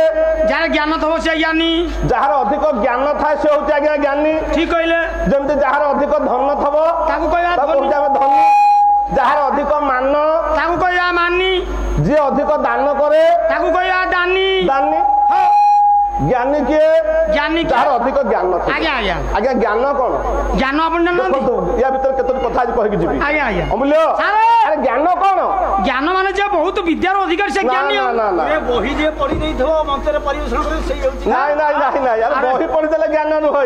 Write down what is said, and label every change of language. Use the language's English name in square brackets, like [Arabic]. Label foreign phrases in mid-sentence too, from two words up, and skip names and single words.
[Odia] ଯାହାର ଜ୍ଞାନ ଥିବ ସେ ଜ୍ଞାନୀ ଯାହାର ଅଧିକ ଜ୍ଞାନ ଥାଏ ସେ ହଉଛି ଆଜ୍ଞା ଜ୍ଞାନୀ ଠିକ କହିଲେ ଯେମିତି ଯାହାର ଅଧିକ ଧନ ଥବ ତାକୁ କହିବା ଧନୀ ଯାହାର ଅଧିକ ମାନ ତାକୁ କହିବା ମାନି ଯିଏ ଅଧିକ ଦାନ କରେ ତାକୁ କହିବା ଦାନୀ জ্ঞানী কিଏ জ্ঞানী କିଏ? ଯାହାର ଅଧିକ ଜ୍ଞାନ ଥିବ। ଆଜ୍ଞା ଆଜ୍ଞା ଆଜ୍ଞା ଜ୍ଞାନ କଣ ଜ୍ଞାନ ଆପଣ ଜାଣିନାହାନ୍ତି? ଦେଖନ୍ତୁ ୟା ଭିତରେ କେତୋଟି କଥା ଆଜି କହିକି ଯିବି ଆଜ୍ଞା ଆଜ୍ଞା ଅମୂଲ୍ୟ ସାରେ ଆରେ ଜ୍ଞାନ କଣ ଜ୍ଞାନ ମାନେ ଯେ ବହୁତ ବିଦ୍ୟାର ଅଧିକାରୀ ସେ ନା ଜ୍ଞାନୀ ନା ନା ନା ବହି ଯିଏ ପଢି ଦେଇଥିବ ମଞ୍ଚରେ ପରିବେଷଣ କରି ସେଇ ହେଉଛି ନାଇଁ ନାଇଁ ନାଇଁ ନାଇଁ ଆରେ ବହି ପଢିଦେଲେ ଜ୍ଞାନ ନୁହଁ